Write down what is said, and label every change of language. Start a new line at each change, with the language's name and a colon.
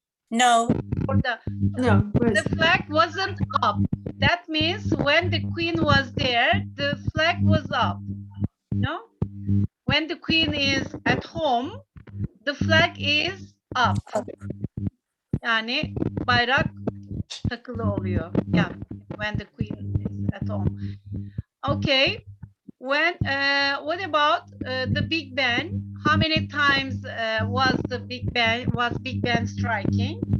English: No. Or No. the flag wasn't up. That means when the Queen was there, the flag was up. No? When the Queen is at home, the flag is up.
Turkish: Yani bayrak takılı oluyor.
English: Yeah, when the Queen is at home. Okay. When what about the Big Ben? How many times was Big Ben striking?